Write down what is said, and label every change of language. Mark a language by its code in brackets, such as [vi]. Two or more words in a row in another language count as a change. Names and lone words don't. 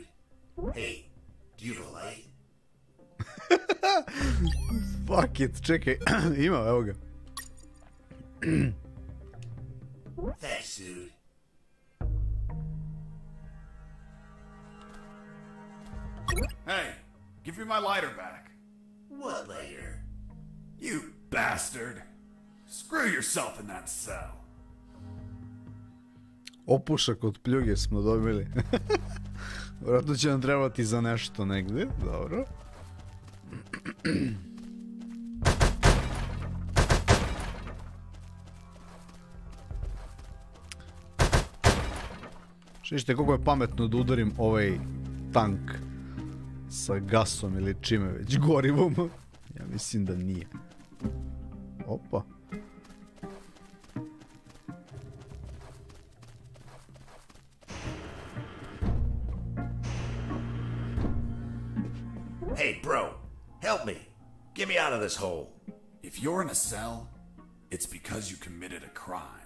[en] Hey, do you have a light? Fuck it, [hr] čekaj. Ima, evo ga. [en] Thanks, dude. Hey, give me my lighter back. What lighter? You bastard. Screw yourself in that cell. [hr] Opušak od pljuge smo dobili. Vjerojatno će nam trebati za nešto negdje. Dobro. Šlište koliko je pametno da udarim ovaj tank sa gasom ili čime već, gorivom. Ja mislim da nije. Opa. [en] Hey, bro, help me. Get me out of this hole. If you're in a cell, it's because you committed a crime.